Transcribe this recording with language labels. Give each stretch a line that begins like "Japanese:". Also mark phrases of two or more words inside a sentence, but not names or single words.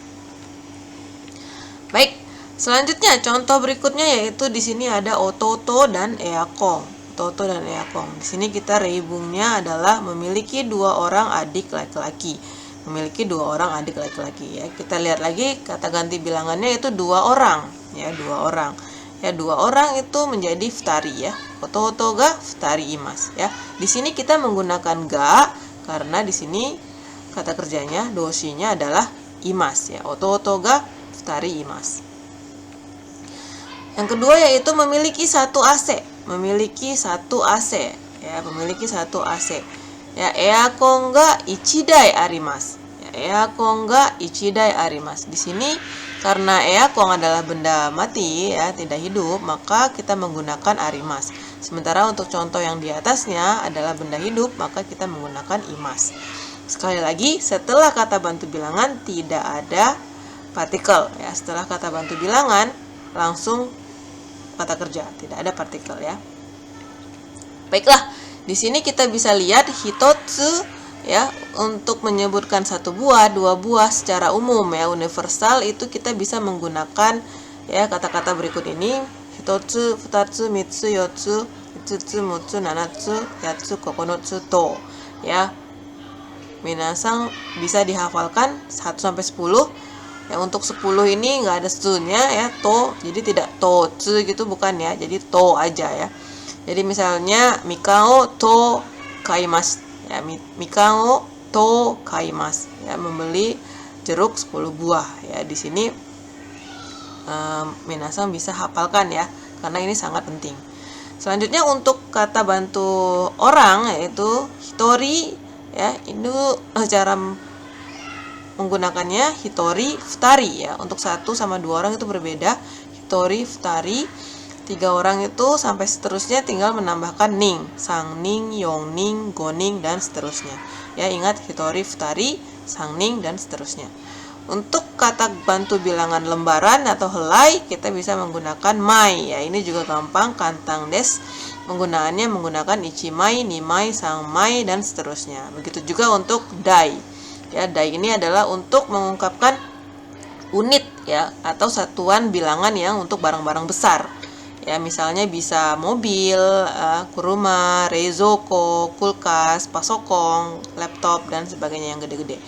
Indonesian: Baik, selanjutnya contoh berikutnya yaitu di sini ada ototo dan eakong. Ototo dan eakong. Di sini kita reibungnya adalah memiliki 2 orang adik laki-laki. Memiliki 2 orang adik laki-laki ya. Kita lihat lagi kata ganti bilangannya itu 2 orang ya, 2 orang. Ya, 2 orang itu menjadi futari ya.
Japanese: 弟が二人います ya.
Indonesian: Di sini kita menggunakan ga karena di sini kata kerjanya doshinya adalah imasu ya.
Japanese: 弟が二人います.
Indonesian: Yang kedua yaitu memiliki 1 AC. Memiliki 1 AC ya, memiliki 1 AC. Ya,
Japanese: エアコンが一台あります. Ya, エアコンが一台あります.
Indonesian: Di sini karena eakon adalah benda mati ya, tidak hidup, maka kita menggunakan arimasu. Sementara untuk contoh yang di atasnya adalah benda hidup, maka kita menggunakan imasu. Sekali lagi, setelah kata bantu bilangan tidak ada partikel ya. Setelah kata bantu bilangan langsung kata kerja, tidak ada partikel ya. Baiklah, di sini kita bisa lihat hitotsu ya, untuk menyebutkan 1 buah, 2 buah secara umum ya, universal itu kita bisa menggunakan ya kata-kata berikut ini.
Japanese: 一つ、二つ、三つ、四つ 5つ 6つ 7つ 8つ 9つ to ya.
Indonesian: Minasang bisa dihafalkan 1 sampai 10. Ya, untuk 10 ini nggak ada tsu-nya ya, to. Jadi tidak to tsu gitu bukan ya. Jadi to aja ya. Jadi misalnya
Japanese: みかん十買います
Indonesian: ya,
Japanese: みかん十買います
Indonesian: ya, membeli jeruk 10 buah ya. Di sini minasang bisa hafalkan ya, karena ini sangat penting. Selanjutnya untuk kata bantu orang yaitu hitori ya. Ini cara menggunakannya
Japanese: 一人、二人
Indonesian: ya. Untuk 1 sama 2 orang itu berbeda.
Japanese: 一人、二人.
Indonesian: 3 orang itu sampai seterusnya tinggal menambahkan ning,
Japanese: 三人、四人、五人
Indonesian: dan seterusnya. Ya, ingat
Japanese: 一人、二人,
Indonesian: sangning dan seterusnya. Untuk kata bantu bilangan lembaran atau helai kita bisa menggunakan mai ya. Ini juga gampang,
Japanese: 簡単です.
Indonesian: Penggunaannya menggunakan
Japanese: 一枚、二枚、三枚
Indonesian: dan seterusnya. Begitu juga untuk dai. Ya, dai ini adalah untuk mengungkapkan unit ya, atau satuan bilangan yang untuk barang-barang besar. Ya, misalnya bisa mobil, kuruma, reizoko, kulkas, pasokong, laptop dan sebagainya yang gede-gede.